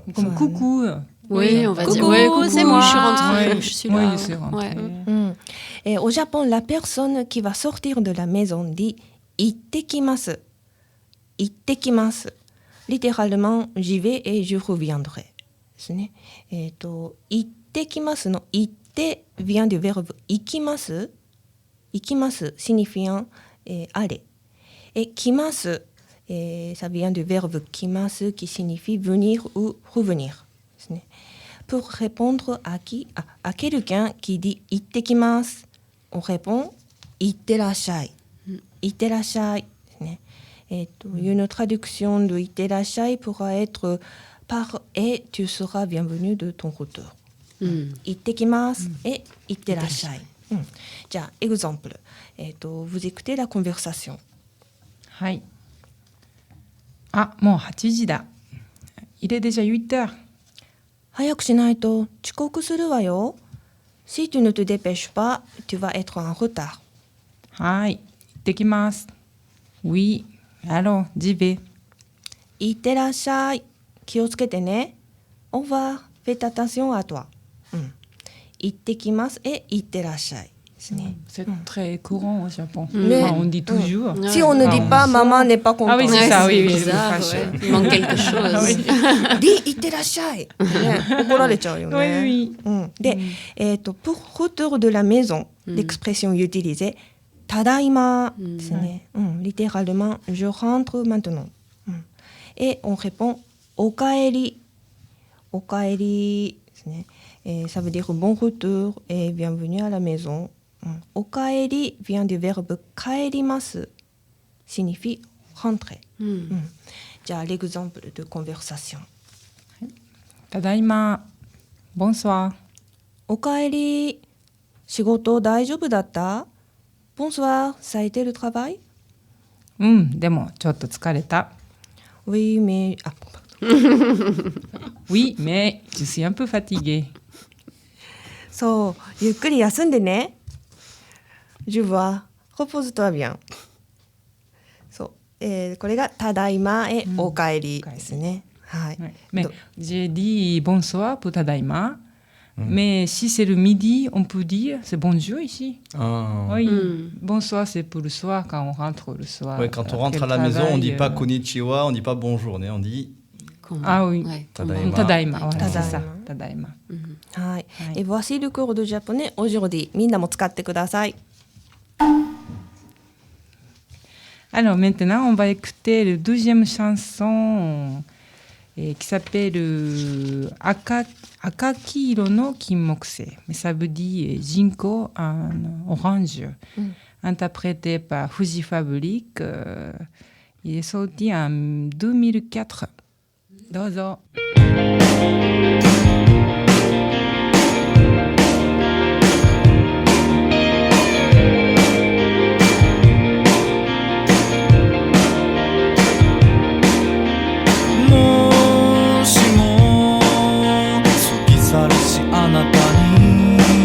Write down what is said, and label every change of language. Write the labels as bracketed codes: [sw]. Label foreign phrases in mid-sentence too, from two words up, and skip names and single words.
[fr] Comme coucou. Oui, on va dire. Coucou, c'est moi, je suis rentrée. Je suis là. Oui, je suis rentrée. Et au Japon, la personne qui va sortir de la maison dit « ittekimasu ». « Ittekimasu ». Littéralement, j'y vais et je reviendrai. [ja] ですね。 [fr] ittekimasu のitte vient du verbe ikimasu. Ikimasu signifiant aller. Et kimasu, ça vient du verbe kimasu qui signifie venir ou revenir. [ja] ですね。 [fr] Pour répondre à quelqu'un qui dit ittekimasu, on répond itterashai. Itterashai. [ja] ですね。 [fr] Une traduction de itterashai pourra être par et tu seras bienvenu de ton retour. Ittekimasu et itterashai. じゃあ、exemple. Vous écoutez la conversation. [ja] はい。あ、もう8時だ。 [fr] Il est déjà 8 heures. [ja] 早くしないと遅刻するわよ。 [fr] Si tu ne te dépêches pas, tu vas être en retard. [ja] はい。行ってきます。 [fr] Oui. Alors, j'y vais. [ja] いってらっしゃい。気をつけてね。 [fr] Au revoir. Faites attention à toi. [ja] 行ってきますet いってらっしゃいですね。 [fr] C'est très courant au Japon. Mais- Enfin, on dit toujours. Si on ne dit pas maman n'est pas contente. Ah oui, c'est Ouais, ça, oui, oui, bizarre, le fâche. ouais. Il manque quelque chose. [ja] いってらっしゃい。ね、怒られちゃうよね。 [fr] Oui, oui. で、pour retour de la maison, l'expression utilisée, [ja] ただいまですね。 [fr] littéralement, je rentre maintenant. Et on répond おかえり。 [ja] おかえりですね。 [fr] ça veut dire bon retour et bienvenue à la maison. おかえり vient du verbe 帰ります。signifie rentrer. じゃあ、l'exemple de conversation. Tadaima. Bonsoir. [ja] おかえり。仕事大丈夫だった？ [fr] Bonsoir, ça a été le travail? [ja] でもちょっと疲れた。 [fr] Oui, mais... Oui, mais je suis un peu fatiguée. [ja] そう、ゆっくり休んでね。 [fr] Je vois. Repose-toi bien. [ja] そう、これがただいまへおかえりですね。はい。 [fr] Ouais. Mais j'ai dit bonsoir pour Tadaima. Mais si c'est le midi, on peut dire c'est bonjour ici. Ah. Oui. Bonsoir, c'est pour le soir quand on rentre le soir. Ouais, quand on après rentre le à la maison, on dit pas travail, konnichiwa, on dit pas bonjour, on dit Ah oui. Ouais, Tadaima. Tadaima, voilà, Tadaima. c'est ça. Tadaima. はい。Et voici le cours de japonais aujourd'hui. [ja] みんなも使ってください。 [fr] Alors maintenant, on va écouter la deuxième chanson qui s'appelle Akakiro no Kinmokuse. Mais ça veut dire Jinko en orange. Interprété par Fuji Fabric. Il est sorti en 2004. [ja] どうぞ。もしも過ぎ去るしあなたに